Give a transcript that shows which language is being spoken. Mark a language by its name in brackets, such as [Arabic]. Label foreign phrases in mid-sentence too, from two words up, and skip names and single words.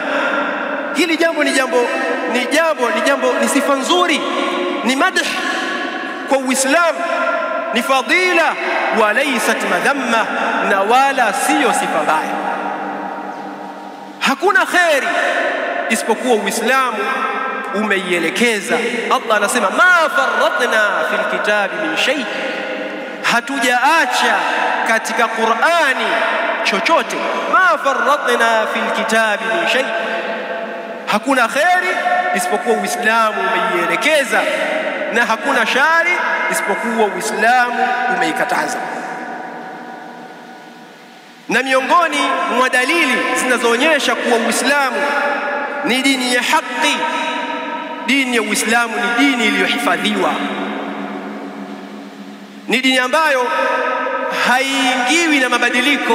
[Swahili] Hili jambo ni sifa nzuri, ni madh kwa Uislamu, ni fadila, [Arabic] wa laysat madhamma, [Swahili] na wala siyo sifa mbaya. Hakuna khairi isipokuwa Uislamu umeielekeza. [Arabic] Allah anasema ma farratna fil kitabi min shay, [Swahili] hatujaacha katika Qur'ani chochote. [Arabic] Ma farratna fil kitabi min shay, [Swahili] hakuna khairi isipokuwa Uislamu umeielekeza, na hakuna shari isipokuwa Uislamu umeikataza. Na miongoni mwa dalili zinazoonyesha kuwa Uislamu ni dini ya haki, dini ya Uislamu ni dini iliyohifadhiwa, ni dini ambayo haiingiwi na mabadiliko.